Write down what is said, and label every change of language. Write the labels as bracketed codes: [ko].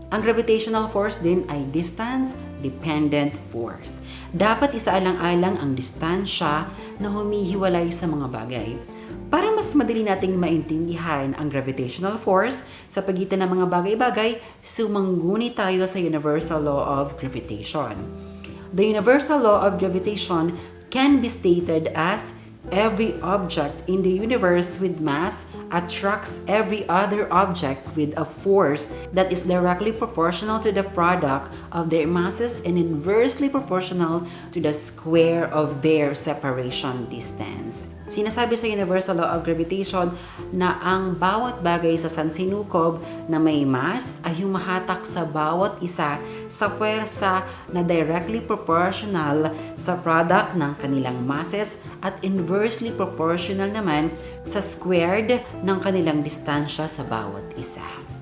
[tl] Ang gravitational force din ay distance-dependent force. Dapat isaalang-alang ang distansya na humihiwalay sa mga bagay. Para mas madali nating maintindihan ang gravitational force sa pagitan ng mga bagay-bagay, sumangguni tayo sa Universal Law of Gravitation. [en] The Universal Law of Gravitation can be stated as every object in the universe with mass attracts every other object with a force that is directly proportional to the product of their masses and inversely proportional to the square of their separation distance. [tl] Sinasabi sa Universal Law of Gravitation na ang bawat bagay sa sansinukob na may mass ay humahatak sa bawat isa sa puwersa na directly proportional sa product ng kanilang masses at inversely proportional naman sa squared ng kanilang distansya sa bawat isa.